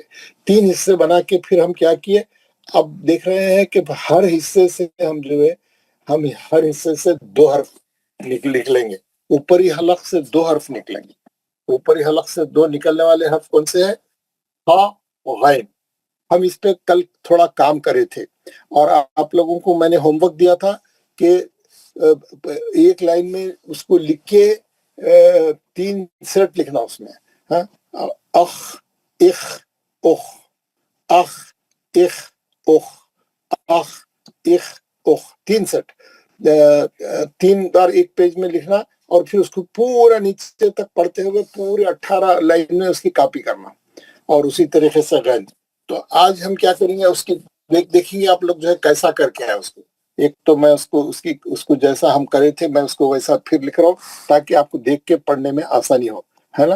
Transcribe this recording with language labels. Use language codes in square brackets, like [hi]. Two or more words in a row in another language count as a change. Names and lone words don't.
[hi] 3 हिस्से बना के फिर हम क्या किए, अब देख रहे हैं कि हर हिस्से से हम जो है हम हर हिस्से से 2 हर्फ लिख लेंगे, ऊपरी हलक से 2 हर्फ निकलेंगे, ऊपरी हलक से 2 निकलने वाले हर्फ कौन से हैं, हा और गैन। हम इस पे कल थोड़ा काम करे थे और आप लोगों को मैंने होमवर्क दिया था कि एक लाइन में उसको लिख के 3 सेट लिखना उसमें, हाँ, अख इख उख, अख इख उख, अख इख उख, 3 सेट, 3 बार एक पेज में लिखना और फिर उसको पूरा नीचे तक पढ़ते हुए पूरे 18 लाइन में उसकी कॉपी करना और उसी तरीके से गैन। तो आज हम क्या करेंगे उसकी देखेंगे आप लोग जो है कैसा करके है उसको। एक तो मैं उसको जैसा हम करे थे मैं उसको वैसा फिर लिख रहा हूँ ताकि आपको देख के पढ़ने में आसानी हो, है ना।